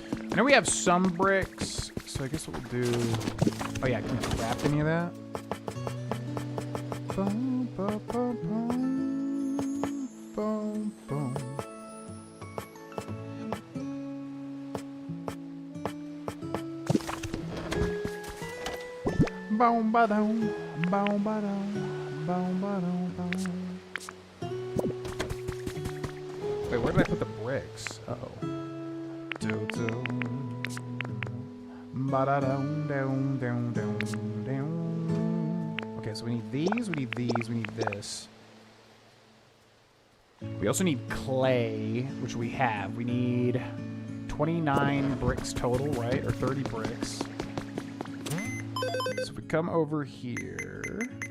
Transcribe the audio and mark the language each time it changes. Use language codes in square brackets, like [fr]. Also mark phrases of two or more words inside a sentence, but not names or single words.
[en] I know we have some bricks, so I guess what we'll do... Oh yeah, can we craft any of that? Boom, boom, boom, boom, boom, boom. Boom, ba-dum, boom, ba-dum, boom, ba-dum, boom. Wait, where did I put the bricks? Uh-oh. Do-do. Ba-da-dum, dum, dum, dum, dum. Okay, so we need these, we need these, we need this. We also need clay, which we have. We need 29 bricks total, right? Or 30 bricks. So if we come over here...